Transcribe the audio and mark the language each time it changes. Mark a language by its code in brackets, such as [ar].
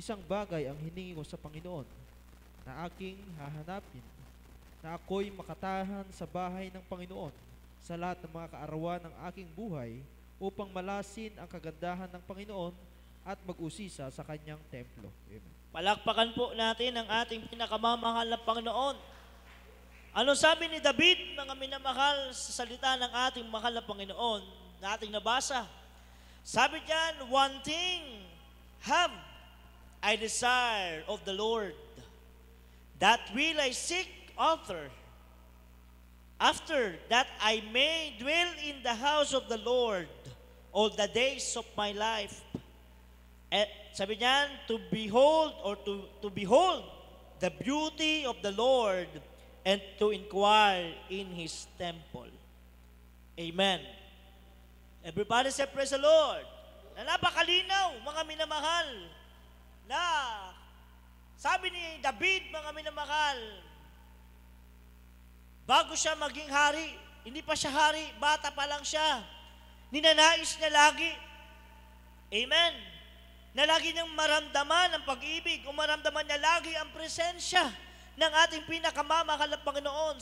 [tl] Isang bagay ang hiningi ko sa Panginoon na aking hahanapin, na ako'y makatahan sa bahay ng Panginoon sa lahat ng mga kaarawan ng aking buhay upang malasin ang kagandahan ng Panginoon at mag-usisa sa kanyang templo. Amen. Palakpakan po natin ang ating pinakamamahal na Panginoon. Ano sabi ni David, mga minamahal, sa salita ng ating mahal na Panginoon na ating nabasa? Sabi diyan, [en] one thing have I desire of the Lord, that will I seek after, After that I may dwell in the house of the Lord all the days of my life. [tl] At sabi niyan, [en] to behold or to behold the beauty of the Lord and to inquire in His temple. Amen. Everybody say, praise the Lord. [tl] Na napakalinaw, mga minamahal, na sabi ni David, mga minamahal, bago siya maging hari, hindi pa siya hari, bata pa lang siya, ninanais niya lagi, amen, na lagi niyang maramdaman ang pag-ibig, o maramdaman niya lagi ang presensya ng ating pinakamamahal na Panginoon.